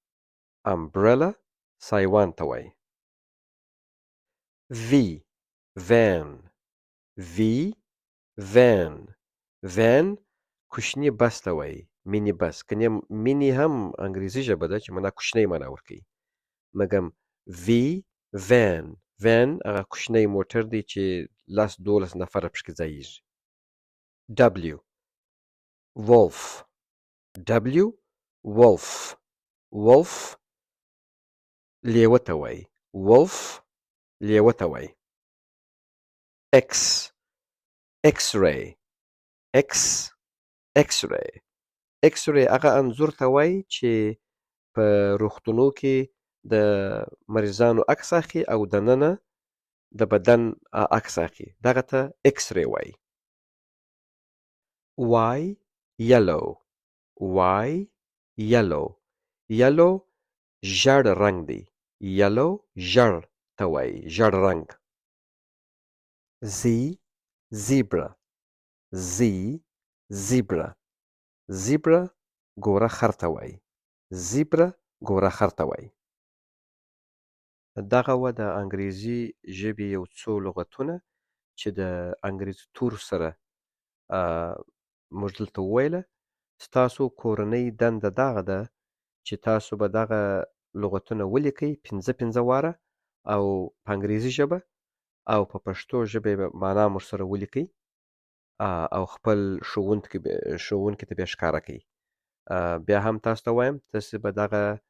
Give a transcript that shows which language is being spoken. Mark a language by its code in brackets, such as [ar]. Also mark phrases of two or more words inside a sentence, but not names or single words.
[en] V van [ps] کوچني بس ته وایي [en] mini bus [ps] کنی مینی هم انګریزي ژبه ده چې معنا کوچنی معنا ورکوي مګم [en] V van [ps] هغه کوچنی موټر دی چې 10-12 نفره پکې ځایږي [en] W wolf W wolf wolf [ps] لیوه ته وایي wolf لیوه ته وایي [en] X X-ray X X-ray X-ray [ps] هغه انځور ته وایي چې په روغتونو کې د مریضانو عکس اخلي او دننه د بدن عکس اخلي دغه ته X-ray وایي [en] Y yellow Y yellow yellow [ps] ژړ رنګ دی yellow ژړ ته وایي ژړ رنګ [en] Z zebra Z zebra zebra [ps] ګوره خر ته وایي زیبره ګوره خر ته وایي دغه وه د انګریزي ژبې یو څو لغتونه چې د انګریزي تور سره موږ دلته وویله ستاسو کورنۍ دنده دغه ده چې تاسو به دغه لغتونه ولیکئ 5 واره او په انګریزي ژبه او په پښتو ژبه به معنا مو سره ولیکئ او خپل ښوونکي ته بیا ښکاره کړئ بیا هم تاسو ته وایم تاسو به دغه